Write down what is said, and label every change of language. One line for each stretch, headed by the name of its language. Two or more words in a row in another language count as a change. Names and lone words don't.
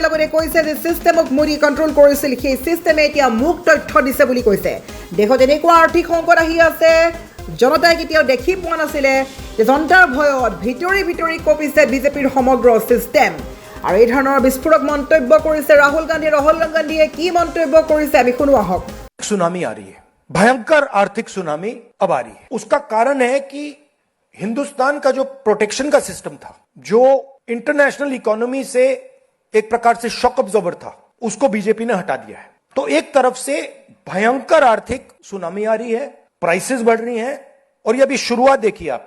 Assamese: লগতে কৈছে যে চিষ্টেমক মোদী কণ্ট্ৰল কৰিছিল, সেই চিষ্টেমে এতিয়া মোক তথ্য দিছে বুলি কৈছে। দেশত এনেকুৱা আৰ্থিক সংকট আহি আছে জনতাই কেতিয়াও দেখি পোৱা নাছিলে। জনতাৰ ভয়ত ভিতৰি কঁপিছে বিজেপিৰ সমগ্ৰ চিষ্টেম। আৰু এই ধৰণৰ বিস্ফোৰক মন্তব্য কৰিছে ৰাহুল গান্ধীয়ে কি মন্তব্য কৰিছে আমি শুনো আহক।
Hindi: सुनामी आ रही है, भयंकर आर्थिक सुनामी अब आ रही है। उसका कारण है कि हिंदुस्तान का जो प्रोटेक्शन का सिस्टम था, जो
English: international economy
Hindi: से एक प्रकार से
English: shock absorber
Hindi: था, उसको बीजेपी ने हटा दिया है। तो एक तरफ से भयंकर आर्थिक सुनामी आ रही है, प्राइसेस बढ़ रही हैं, और ये अभी शुरुआत देखी आपने।